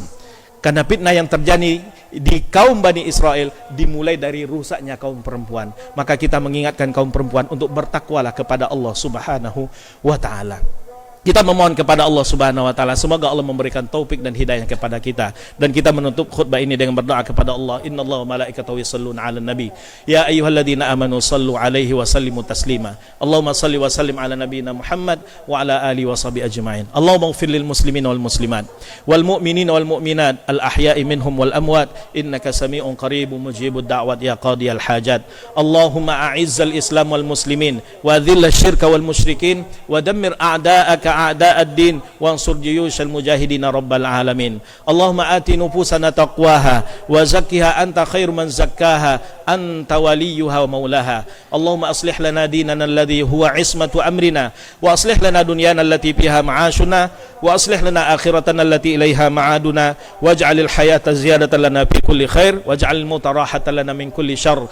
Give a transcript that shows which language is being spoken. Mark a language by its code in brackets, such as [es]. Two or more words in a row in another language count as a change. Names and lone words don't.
[id] Karena fitnah yang terjadi di kaum Bani Israel dimulai dari rusaknya kaum perempuan. Maka kita mengingatkan kaum perempuan untuk bertakwalah kepada Allah [ar] سبحانه وتعالى. [id] Kita memohon kepada Allah [ar] سبحانه وتعالى, [id] semoga Allah memberikan taufik dan hidayah kepada kita. Dan kita menutup khutbah ini dengan berdoa kepada Allah. [ar] إن الله وملائكته يصلون على النبي يا أيها الذين آمنوا صلوا عليه وسلموا تسليما. اللهم صل وسلم على نبينا محمد وعلى آله وصحبه أجمعين. اللهم اغفر للمسلمين والمسلمات والمؤمنين والمؤمنات الأحياء منهم والأموات إنك سميع قريب مجيب الدعوات يا قاضي الحاجات. اللهم أعز الإسلام والمسلمين وأذل الشرك والمشركين ودمر أعداءك أعداء الدين وانصر جيوش المجاهدين رب العالمين. اللهم آت نفوسنا تقواها وزكها أنت خير من زكاها أنت وليها ومولاها. اللهم أصلح لنا ديننا الذي هو عصمة أمرنا وأصلح لنا دنيانا التي فيها معاشنا وأصلح لنا آخرتنا التي إليها معادنا واجعل الحياة زيادة لنا في كل خير واجعل الموت راحة لنا من كل شر.